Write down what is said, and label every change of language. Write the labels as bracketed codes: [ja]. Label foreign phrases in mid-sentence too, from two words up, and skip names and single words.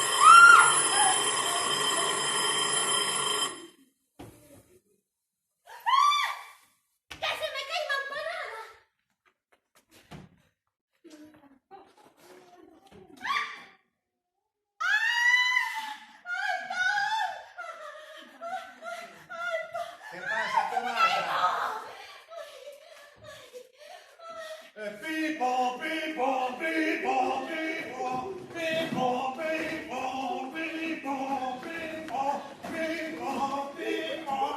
[es] ¡Que se me cae la empanada! Que pasa, Tomasa? Pipo, pipo, pipo, pipo, pipo, pipo, pipo, pipo, pipo, pipo.